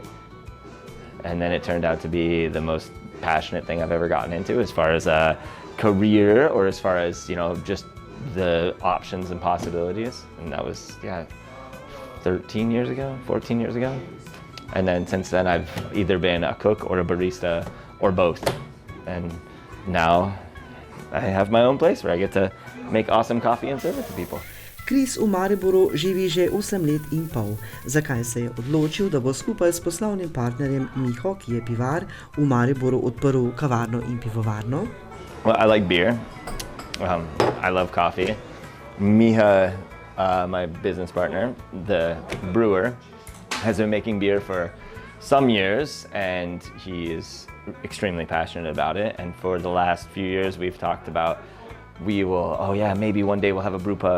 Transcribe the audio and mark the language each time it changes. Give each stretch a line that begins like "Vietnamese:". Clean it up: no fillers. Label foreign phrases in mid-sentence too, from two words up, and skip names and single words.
English: And then it turned out to be the most passionate thing I've ever gotten into as far as a career or as far as, you know, just the options and possibilities. And that was, 13 years ago, 14 years ago. And then since then I've either been a cook or a barista or both. And now I have my own place where I get to make awesome coffee and serve it to people.
Slovenian: Chris v Mariboru živi že 8 let in pol. Zakaj se je odločil, da bo skupaj s poslovnim partnerjem Miho, ki je pivar, v Mariboru odprl kavarno in pivovarno?
English: Well, I like beer. I love coffee. Miha, my business partner, the brewer, has been making beer for some years, and he is extremely passionate about it. And for the last few years, we've talked about maybe one day we'll have a brew pub.